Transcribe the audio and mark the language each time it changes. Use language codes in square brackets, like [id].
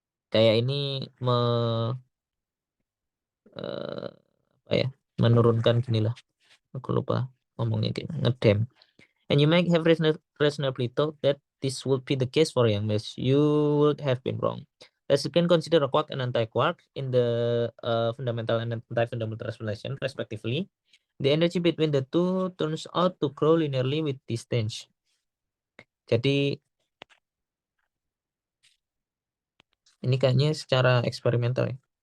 [id] Kayak ini apa ya, menurunkan gini lah. Aku lupa ngomongnya kayak ngedam. [en] And you might have reasonably thought that this would be the case for Yang-Mills. You would have been wrong. Let's again consider a quark and anti-quark in the fundamental and anti-fundamental relation, respectively. The energy between the two turns out to grow linearly with distance. [id] Jadi ini kayaknya secara eksperimental ya.